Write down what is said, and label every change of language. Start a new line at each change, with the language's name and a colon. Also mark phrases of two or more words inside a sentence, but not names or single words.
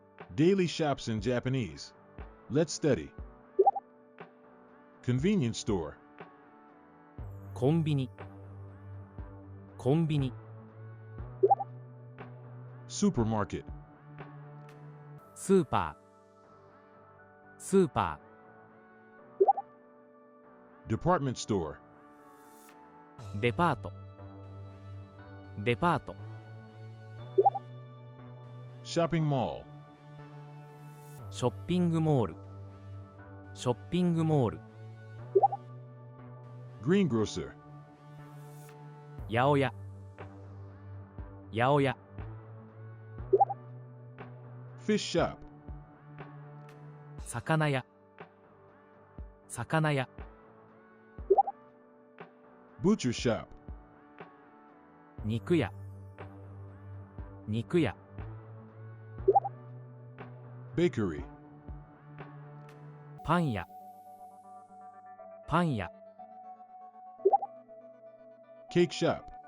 English: Daily shops in Japanese. Let's study. Convenience store.
Japanese: コンビニ、コンビニ、
English: Supermarket.
Japanese: スーパー、スーパ
English: Department store.
Japanese: ー、デパート、デパート、
English: Shopping mall.
Japanese: ショッピングモール、ショッピングモール、
English: Greengrocer.
Japanese: 八百屋、八百屋、
English: Fish shop.
Japanese: 魚屋、魚屋、
English: Butcher shop.
Japanese: 肉屋、肉屋、
English: Bakery.
Japanese: パン屋、パン屋、
English: Cake shop.